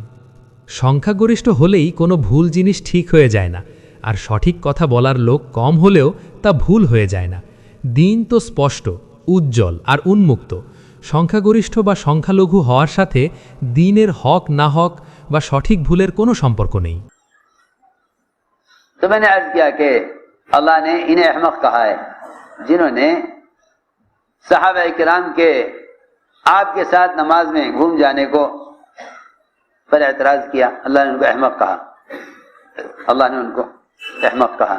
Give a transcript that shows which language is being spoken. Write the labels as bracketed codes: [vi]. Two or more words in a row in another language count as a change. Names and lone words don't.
[bn] সংখ্যাগরিষ্ঠ হলেই কোনো ভুল জিনিস ঠিক হয়ে যায় না, আর সঠিক কথা বলার লোক কম হলেও তা ভুল হয়ে যায় না. দিন তো স্পষ্ট, উজ্জ্বল আর উন্মুক্ত. সংখ্যাগরিষ্ঠ বা সংখ্যালঘু হওয়ার সাথে দিনের হক না হক বা সঠিক ভুলের কোনো সম্পর্ক নেই. [ur] تو میں نے عرض کیا کہ اللہ نے انہیں احمق کہا ہے جنہوں نے صحابہ کرام کے آپ کے ساتھ نماز میں گھوم جانے کو پر اعتراض کیا. اللہ نے ان کو احمق کہا, اللہ نے ان کو احمق کہا.